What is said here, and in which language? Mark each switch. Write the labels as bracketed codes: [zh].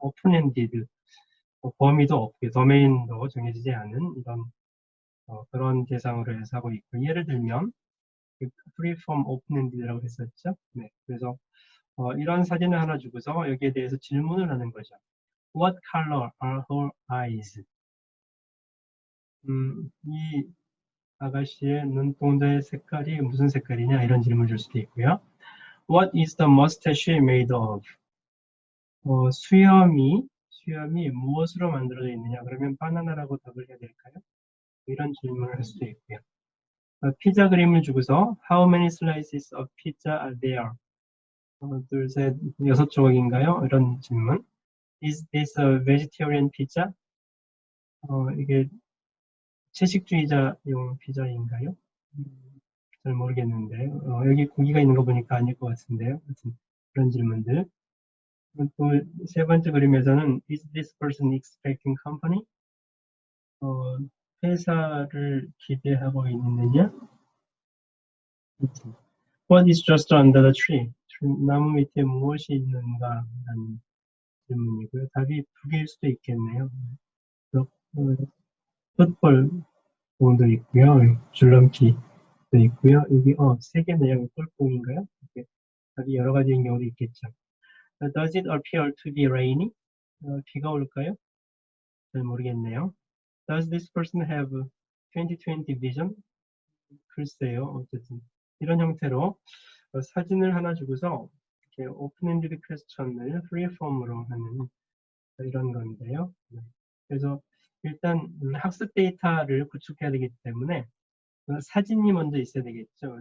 [ko] 오픈엔디드, 범위도 없고요. 도메인도 정해지지 않은 이런 그런 대상으로 해서 하고 있고, 예를 들면 프리폼 오픈엔디드라고 했었죠. 네, 그래서 이런 사진을 하나 주고서 여기에 대해서 질문을 하는 거죠. [en] What color are her eyes? [ko] 이 아가씨의 눈동자의 색깔이 무슨 색깔이냐 이런 질문을 줄 수도 있고요. [en] What is the mustache made of? [ko] 수염이 무엇으로 만들어져 있느냐? 그러면 바나나라고 답을 해야 될까요? 이런 질문을 할 수도 있고요. 피자 그림을 주고서 [en] How many slices of pizza are there? [ko] 둘, 셋, 6조각인가요? 이런 질문. [en] Is this a vegetarian pizza? [ko] 이게 채식주의자용 피자인가요? 잘 모르겠는데 여기 고기가 있는 거 보니까 아닐 것 같은데요. 그런 질문들. 또 세 번째 그림에서는 [en] Is this person expecting company? [ko] 회사를 기대하고 있느냐? [en] What is just under the tree? [ko] 나무 밑에 무엇이 있는가? 라는 질문이고요. 답이 두 개일 수도 있겠네요. 풋볼 공도 있고요. 줄넘기도 있고요. 여기 세 개네요. 골프공인가요? 답이 여러 가지인 경우도 있겠죠. [en] Does it appear to be rainy? [ko] 비가 올까요? 잘 모르겠네요. [en] Does this person have 20/20 vision? [ko] 글쎄요. 어쨌든 이런 형태로 사진을 하나 주고서 이렇게 오픈엔디드 퀘스천을 프리폼으로 하는 이런 건데요. 그래서 일단 학습 데이터를 구축해야 되기 때문에 사진이 먼저 있어야 되겠죠.